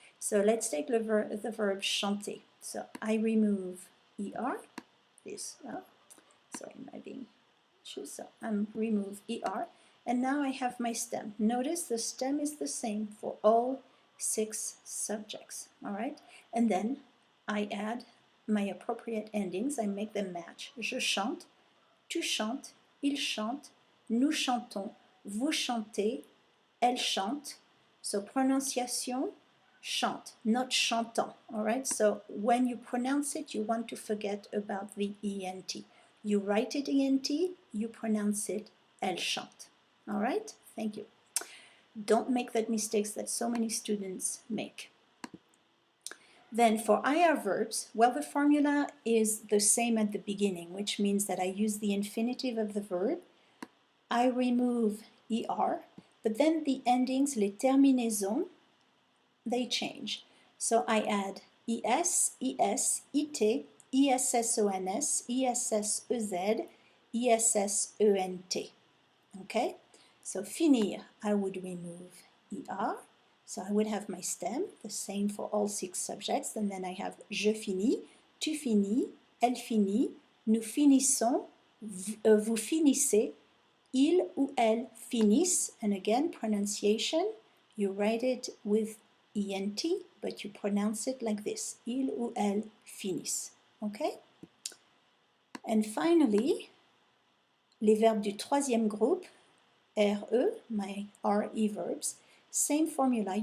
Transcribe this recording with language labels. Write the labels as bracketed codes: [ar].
[en] So let's take the verb chanter. So I remove ER, this, sorry, am I being true? So I'm remove ER, and now I have my stem. Notice the stem is the same for all 6 subjects, all right? And then I add my appropriate endings, I make them match. [fr] Je chante, tu chantes, il chante, nous chantons, vous chantez, elle chante. [en] So pronunciation, chante, not chantant, all right? So when you pronounce it, you want to forget about the ENT. You write it ENT, you pronounce it [fr] elle chante, [en] all right? Thank you. Don't make that mistakes that so many students make. Then for IR verbs, well, the formula is the same at the beginning, which means that I use the infinitive of the verb, I remove ER, but then the endings, les terminaisons, they change. So I add ES, ES, IT, ISSONS, ISSEZ, ISSENT. Okay? So finir, I would remove ER. So I would have my stem, the same for all 6 subjects. [fr] And then I have je finis, tu finis, elle finit, nous finissons, vous finissez, il ou elle finissent. [en] And again, pronunciation, you write it with ENT, but you pronounce it like this. [fr] Il ou elle finissent. [en] Okay? And finally, [fr] les verbes du 3e groupe, RE, [en] my RE verbs, same formula.